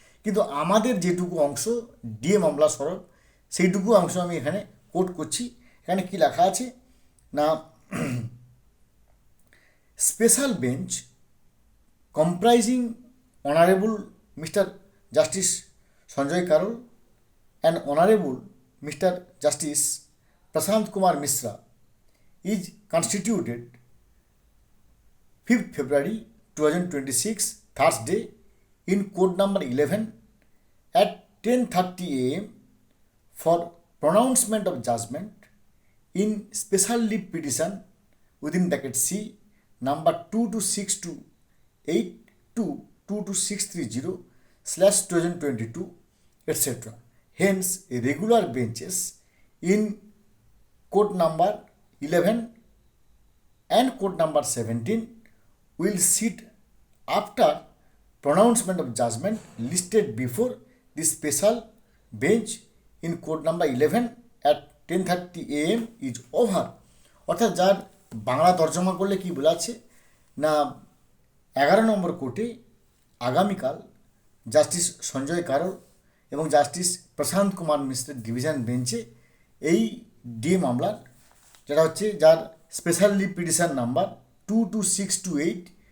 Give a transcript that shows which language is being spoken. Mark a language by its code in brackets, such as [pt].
[bn] কিন্তু আমাদের যেটুকু অংশ ডিএ মামলা স্বরূপ, সেইটুকু অংশ আমি এখানে কোট করছি। এখানে কি লেখা আছে না, special bench [en] comprising Honorable Mr. Justice Sanjay Karol and Honorable Mr. Justice Prashant Kumar Mishra is constituted 5th February 2026, Thursday, in court number 11 at 10:30 a.m. for pronouncement of judgment in special leave petition within bracket C number 22,628 to 22,630/2022, etc. Hence, regular benches in court number 11 and court number 17 will sit after pronouncement of judgment listed before the special bench in court number 11 at 10:30 a.m. is over. [bn] অর্থাৎ যার বাংলা তর্জমা করলে কি বলাচ্ছে না, 11 নম্বর কোর্টে আগামীকাল justice Sanjay Karol এবং justice প্রশান্ত কুমার মিশ্রের ডিভিশন বেঞ্চে এই ডিএ মামলার, যেটা হচ্ছে যার স্পেশাল লিভ পিটিশন নাম্বার 22,628